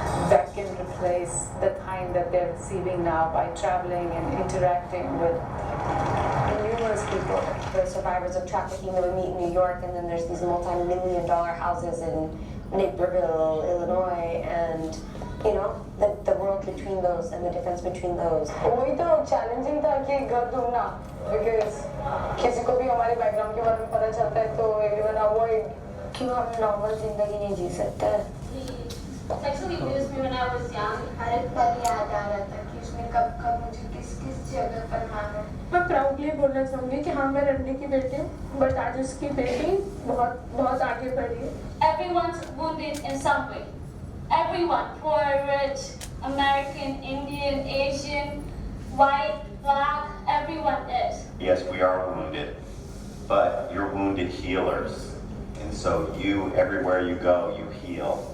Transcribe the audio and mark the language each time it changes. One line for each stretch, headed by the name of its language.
English: That can replace the time that they're receiving now by traveling and interacting with numerous people. The survivors of trafficking that we meet in New York, and then there's these multi-million-dollar houses in Naperville, Illinois, and the world between those and the difference between those.
Hindi: वही तो challenging था कि घर ढूंढना, because किसी को भी हमारे background के बारे में पता चलता है तो
English: everyone avoid.
Hindi: क्यों हम नॉर्मल जिंदगी नहीं जी सकते?
English: Sexually abused me when I was young.
Hindi: हर एक पल याद आ रहा था कि उसने कब मुझे किस जगह पर मारा. मैं proudly बोलना चाहूँगी कि हाँ मैं रणबीर की बेटी हूँ, but आज उसकी बेटी बहुत आगे बढ़ी है.
English: Everyone's wounded in some way. Everyone, poor, rich, American, Indian, Asian, white, black, everyone is. Yes, we are wounded, but you're wounded healers. And so everywhere you go, you heal.